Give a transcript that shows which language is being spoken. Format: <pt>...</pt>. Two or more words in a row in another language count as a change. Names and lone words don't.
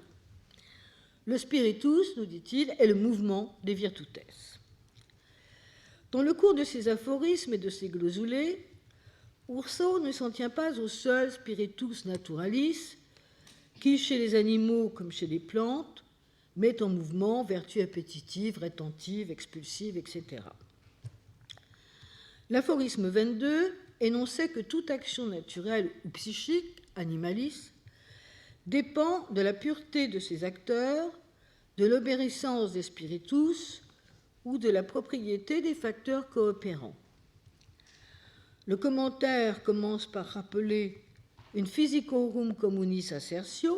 <fr>Le spiritus, nous dit-il, est le mouvement des virtutes. Dans le cours de ces aphorismes et de ces glossolées, Ourceau ne s'en tient pas au seul</fr> <la>spiritus naturalis,</la> <fr>qui, chez les animaux comme chez les plantes, met en mouvement vertus appétitives, rétentives, expulsives, etc. L'aphorisme 22 énonçait que toute action naturelle ou psychique, animalis, dépend de la pureté de ses acteurs, de l'obéissance des spiritus ou de la propriété des facteurs coopérants. Le commentaire commence par rappeler une</fr> <la>physicorum communis assertio.</la>